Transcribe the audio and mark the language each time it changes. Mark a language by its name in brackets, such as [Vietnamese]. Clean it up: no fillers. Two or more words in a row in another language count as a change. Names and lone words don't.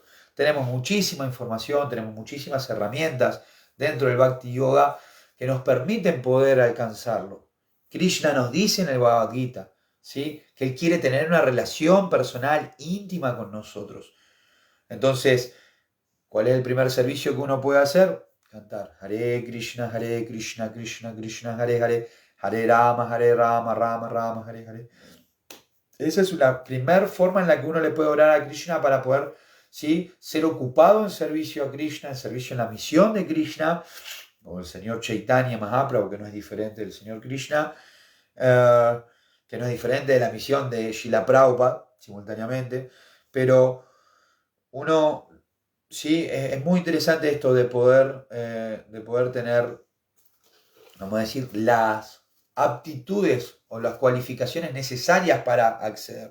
[Spanish] Tenemos muchísima información, tenemos muchísimas herramientas dentro del Bhakti Yoga que nos permiten poder alcanzarlo. Krishna nos dice en el Bhagavad Gita, ¿sí?, que Él quiere tener una relación personal íntima con nosotros. Entonces, ¿cuál es el primer servicio que uno puede hacer? [Sanskrit] Cantar हरे कृष्ण, कृष्ण कृष्ण, हरे हरे, हरे राम, राम, राम, हरे हरे. [Spanish] Esa es la primera forma en la que uno le puede orar a Krishna para poder, ¿sí?, ser ocupado en servicio a Krishna, en servicio en la misión de Krishna, o el señor Chaitanya Mahaprabhu, que no es diferente del señor Krishna, que no es diferente de la misión de Srila Prabhupada, simultáneamente, pero uno, sí, es muy interesante esto de poder tener, vamos a decir, las aptitudes o las cualificaciones necesarias para acceder.